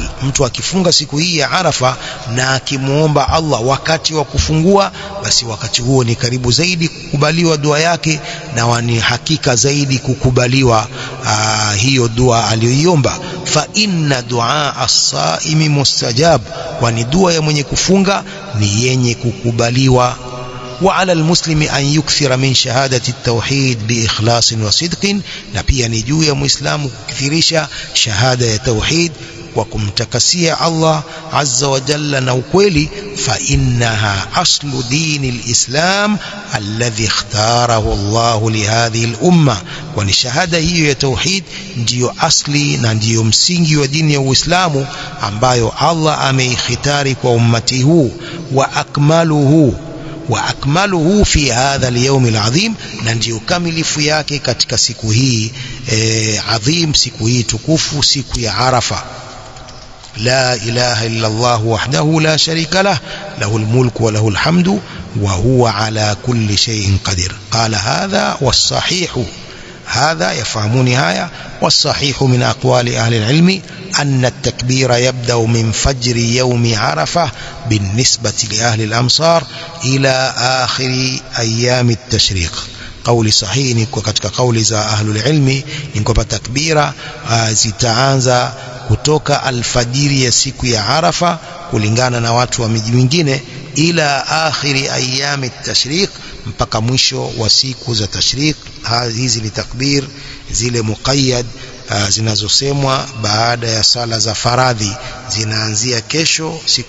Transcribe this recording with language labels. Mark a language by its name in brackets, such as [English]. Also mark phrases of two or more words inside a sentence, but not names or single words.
[Swahili] Mtu akifunga siku hii ya Arafa na akimuomba Allah wakati wa kufungua, basi wakati huo ni karibu zaidi kukubaliwa dua yake, na ni hakika zaidi kukubaliwa hiyo dua aliyoiomba. [Arabic] فإن دعاء الصائم مستجاب, [Swahili] kwani dua ya mwenye kufunga ni yenye kukubaliwa. [Arabic] وعلى المسلم أن يكثر من شهادة التوحيد بإخلاص وصدق, [Swahili] na pia ni juu ya muislamu kukithirisha shahada ya tauhid kwa kumtakasia Allah [Arabic] عز وجل [Swahili] na ukweli. [Arabic] فإنها أصل دين الإسلام الذي اختاره الله لهذه الأمة, [Swahili] kwani shahada hiyo ya tauhid ndiyo asli na ndiyo msingi wa dini ya Uislamu ambayo Allah ameikhitari kwa ummati huu. [Arabic] وأكمله في هذا اليوم العظيم, [Swahili] na ndiyo kamilifu yake katika siku hii adhim, siku hii tukufu, siku ya Arafa. [Arabic] لا إله إلا الله وحده لا شريك له له الملك وله الحمد وهو على كل شيء قدير. قال هذا والصحيح هذا يفهمني هذا والصحيح من أقوال أهل العلم أن التكبير يبدأ من فجر يوم عرفة بالنسبة لأهل الأمصار إلى آخر أيام التشريق. قول صحيح [Swahili] katika kauli za [Arabic] أهل العلم [Swahili] ni kwamba takbira zitaanza kutoka alfajiri ya siku ya Arafa kulingana na watu wa miji mingine, [Arabic] إلى آخر أيام التشريق, [Swahili] mpaka mwisho wa siku za tashriq. Hizi ni takbir zile muqayyad zinazosemwa baada ya sala za faradhi, zinaanzia kesho siku